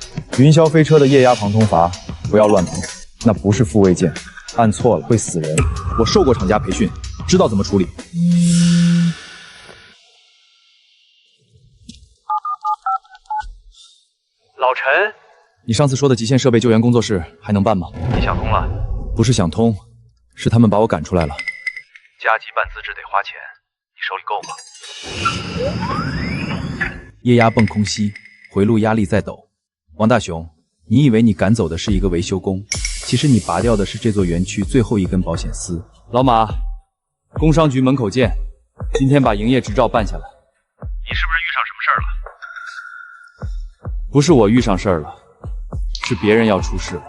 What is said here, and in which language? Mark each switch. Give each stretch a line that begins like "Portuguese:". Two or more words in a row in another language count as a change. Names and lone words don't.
Chinese: 雲霄飛車的液壓旁通閥不要亂碰，那不是復位鍵，按錯了會死人。我受過廠家培訓，知道怎麼處理。老陳，你上次說的極限設備救援工作室還能辦嗎？你想通了？不是想通，是他們把我趕出來了。加急办资质得花钱，你手里夠嗎？液压泵空隙，回路壓力在抖。王大雄，你以為你趕走的是一個維修工，其實你拔掉的是這座園區最後一根保險絲。老馬，工商局門口見。今天把營業執照辦下來。你是不是遇上什麼事兒了？不是我遇上事兒了，是別人要出事了。